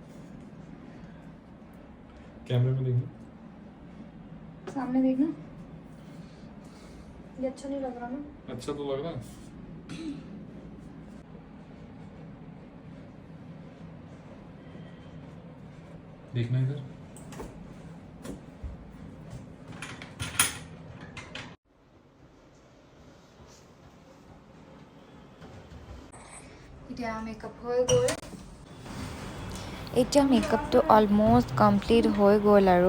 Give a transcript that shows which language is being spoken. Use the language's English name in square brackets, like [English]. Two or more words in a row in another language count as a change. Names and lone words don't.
[Hindi] कैमरे में देखना। सामने देखना, ये अच्छा नहीं लग रहा ना। अच्छा तो लग रहा है। देखना इधर। [Assamese] এতিয়া মেকআপ হৈ গ'ল। এতিয়া মেকআপটো [English] almost complete [Assamese] হৈ গ'ল আৰু।